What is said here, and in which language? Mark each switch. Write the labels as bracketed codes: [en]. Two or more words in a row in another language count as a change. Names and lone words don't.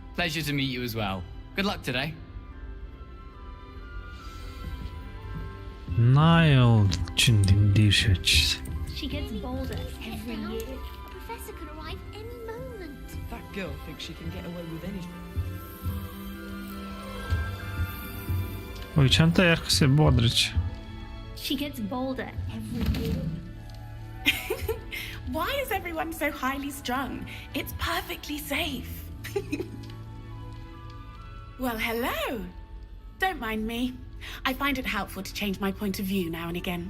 [en] Pleasure to meet you as well. Good luck today. Nile research. She gets bolder every year. A professor could arrive any moment. That girl thinks she can get away with anything. [mn] Ой, чамтай ярих гэсэн бодрч. [en] She gets bolder every year. Why is everyone so highly strung? It's perfectly safe. Well, hello. Don't mind me. I find it helpful to change my point of view now and again.